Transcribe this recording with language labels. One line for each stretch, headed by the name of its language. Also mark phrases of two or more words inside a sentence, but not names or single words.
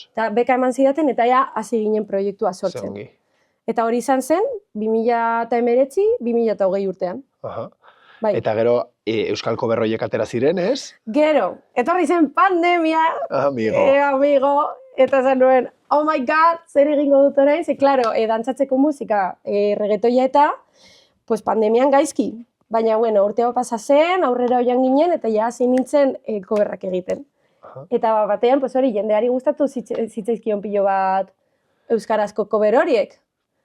Basque: Eta beka eman zidaten, eta ja hasi ginen proiektua sortzen. Eta hori izan zen, 2019-2020 urtean. Eta gero, Euskal Koberroiek atera ziren, ez? Gero, etorri zen pandemia. Amigo. Eta zen nuen,
English: oh my god,
Basque: zer egingo dut orain? Ze, klaro, dantzatzeko musika, reggaetoia eta, pues pandemian gaizki. Baina, bueno, urtea pasa zen, aurrera oian ginen, eta ja hasi nintzen coverrak egiten. Eta batean, pues hori, jendeari gustatu zitzaizkion pilo bat euskarazko cover horiek.